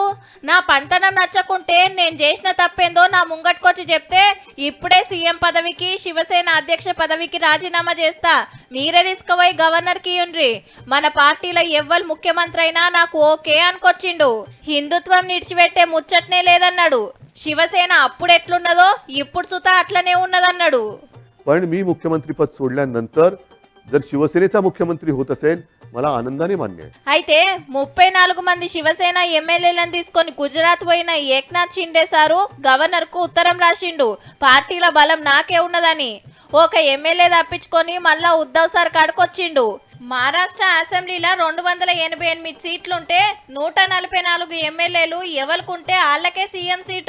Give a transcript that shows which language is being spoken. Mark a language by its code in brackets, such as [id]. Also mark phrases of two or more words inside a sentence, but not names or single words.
[te] నా పంతనం నచ్చకుంటే నేను చేసిన తప్పేందో నా ముంగట్టుకొచ్చి చెప్తే ఇప్పుడే సీఎం పదవికి, శివసేన అధ్యక్ష పదవికి రాజీనామా చేస్తా, మీరే తీసుకుపోయి గవర్నర్ కి ఇయ్యండ్రి. మన పార్టీలో ఎవ్వరు ముఖ్యమంత్రి అయినా నాకు ఓకే అనుకొచ్చిండు. హిందుత్వం నిడిచిపెట్టే ముచ్చట్నే లేదన్నాడు. శివసేన అప్పుడు ఎట్లున్నదో ఇప్పుడు సుతా అట్లనే ఉన్నదన్నాడు. [mr] पण मी मुख्यमंत्री पद सोडल्यानंतर जर शिवसेनेचा मुख्यमंत्री होत असेल मला आनंदाने मान्य आहे. [te] అయితే 34 మంది శివసేన ఎమ్మెల్యేలను తీసుకొని గుజరాత్ పోయిన ఏక్నాథ్ షిండే సారు గవర్నర్ కు ఉత్తరం రాసిండు. పార్టీల బలం నాకే ఉన్నదని. ఒక ఎమ్మెల్యే తప్పించుకొని మళ్ళా ఉద్ధవ్ సార్ కాడుకొచ్చిండు. మహారాష్ట్ర అసెంబ్లీలో 288 సీట్లుంటే 144 ఎమ్మెల్యేలు ఎవరికుంటే వాళ్ళకే సీఎం సీటు.